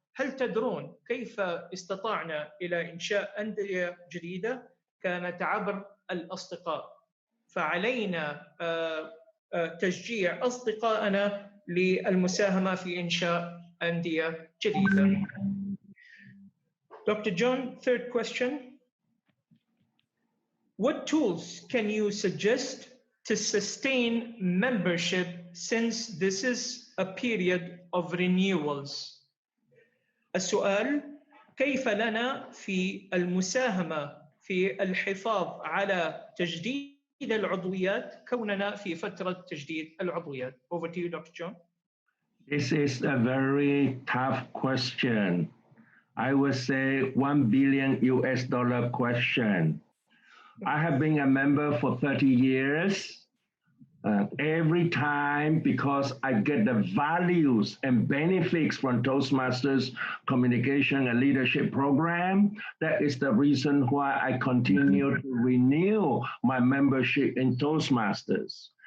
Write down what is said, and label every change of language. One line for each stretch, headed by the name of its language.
Arabic: هل تدرون كيف استطعنا إلى إنشاء أندية جديدة؟ كانت عبر الأصدقاء. فعلينا تشجيع أصدقائنا للمساهمة في إنشاء أندية جديدة.
English: Dr. John, third question. What tools can you suggest to sustain membership since this is a period of renewals?
Arabic: السؤال: كيف لنا في المساهمة في الحفاظ على تجديد العضويات كوننا في فترة تجديد العضويات?
English: Over to you, Dr. John. This is a very tough question. I would say $1 billion question. I have been a member for 30 years. Every time, because I get the values and benefits from Toastmasters communication and leadership program, that is the reason why I continue to renew my membership in Toastmasters.